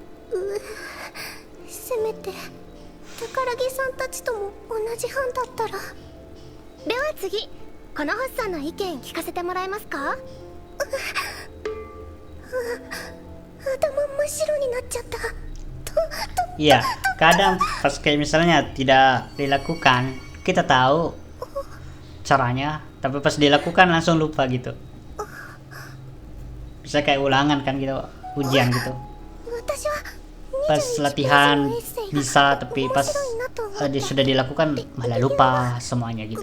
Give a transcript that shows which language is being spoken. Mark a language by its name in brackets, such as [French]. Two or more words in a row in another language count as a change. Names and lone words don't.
[Japanese] せめて宝木さんたちとも同じ班だったら。では次、このホッさんの意見聞かせてもらえますか？頭真っ白になっちゃった。 [Indonesian] iya. Kadang pas kayak misalnya tidak dilakukan, kita tahu caranya, tapi pas dilakukan langsung lupa gitu. Bisa kayak ulangan kan gitu, ujian gitu. [Japanese] 私は [Indonesian] Pas latihan bisa, tapi pas dia sudah dilakukan malah lupa semuanya gitu.